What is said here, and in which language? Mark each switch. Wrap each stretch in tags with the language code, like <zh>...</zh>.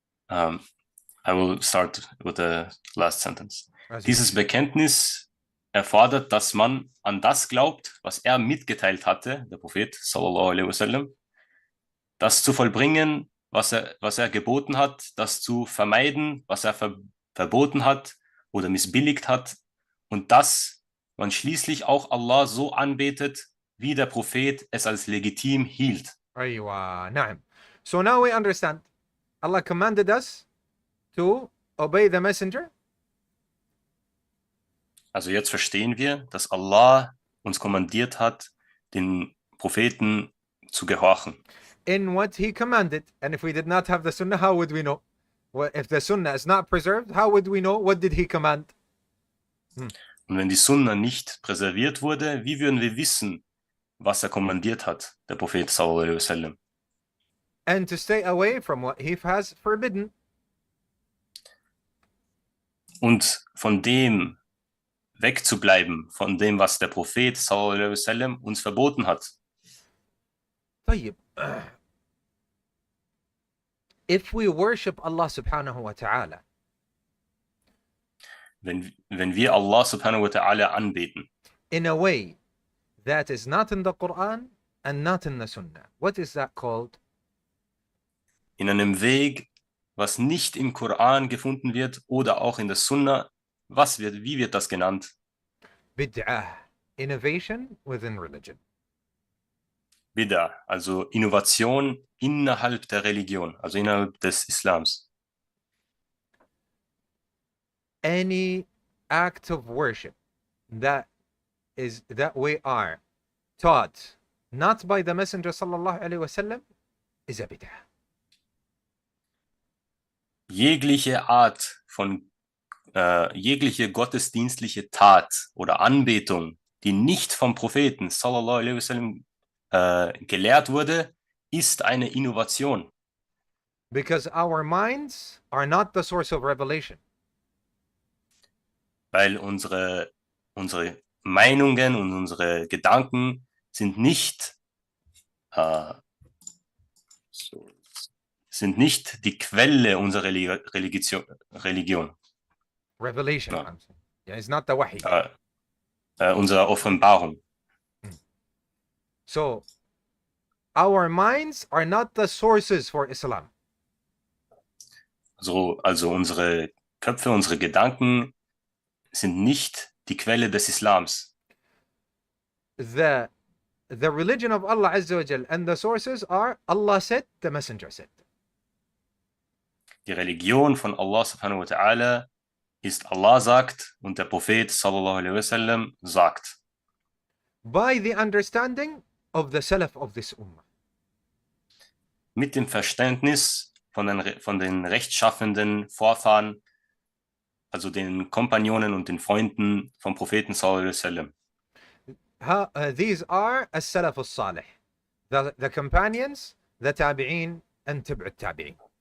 <en>I will start with the last sentence.</en> <de>Dieses Bekenntnis erfordert, dass man an das glaubt, was er mitgeteilt hatte, der Prophet sallallahu alaihi wasallam, das zu vollbringen, was er geboten hat, das zu vermeiden, was er verboten hat oder missbilligt hat, und dass man schließlich auch Allah so anbetet, wie der Prophet es als legitim hielt.</de> <ar>Aywa, na'am.</ar> <en>So now we understand. Allah commanded us to obey the messenger.</en> <de>Also jetzt verstehen wir, dass Allah uns kommandiert hat, den Propheten zu gehorchen.</de> <en>In what he commanded. And if we did not have the sunnah, how would we know? Well, if the sunnah is not preserved, how would we know? What did he command?</en> <de>Und wenn die Sunna nicht präserviert wurde, wie würden wir wissen, was er kommandiert hat, der Prophet sallallahu alaihi wasallam?</de> <en>And to stay away from what he has forbidden.</en> <de>Und von dem wegzubleiben, von dem, was der Prophet sallallahu alaihi wasallam uns verboten hat.</de> <ar>طيب.</ar> <en>If we worship Allah subhanahu wa ta'ala,</en> <de>wenn wir Allah subhanahu wa ta'ala anbeten,</de> <en>in a way that is not in the Quran and not in the Sunnah, what is that called?</en> <de>in einem Weg, was nicht im Koran gefunden wird oder auch in der Sunna, wie wird das genannt?</de> <en>Bid'ah, innovation within religion.</en> <de>Bid'ah, also Innovation innerhalb der Religion, also innerhalb des Islams.</de> <en>Any act of worship that we are taught not by the Messenger sallallahu alaihi wasallam is a bid'ah.</en> <de>Jegliche Art von jegliche gottesdienstliche Tat oder Anbetung, die nicht vom Propheten sallallahu alaihi wasallam gelehrt wurde, ist eine Innovation.</de> <en>Because our minds are not the source of revelation.</en> <de>weil unsere Meinungen und unsere Gedanken sind nicht, äh, sind nicht die Quelle unserer Religion.</de> <en>Revelation.</en> <de>Ja.</de> <en>I'm saying. Yeah, it's not the wahi.</en> <de>Unserer Offenbarung.</de> <en>So our minds are not the sources for Islam.</en> <de>Also unsere Köpfe, unsere Gedanken sind nicht die Quelle des Islams.</de> <en>The religion of Allah Azza wa Jal and the sources are Allah said, the Messenger said.</en> <de>Die Religion von Allah subhanahu wa ta'ala ist Allah sagt und der Prophet sallallahu alaihi wasallam sagt.</de> <en>By the understanding of the Salaf of this Ummah.</en> <de>Mit dem Verständnis von den rechtschaffenden Vorfahren, also den Kompagnonen und den Freunden vom Propheten sallallahu alaihi wasallam.</de> <en>These are as-Salaf al-Salih, the companions, the Tabi'in, and Tib'ut Tabi'in.</en>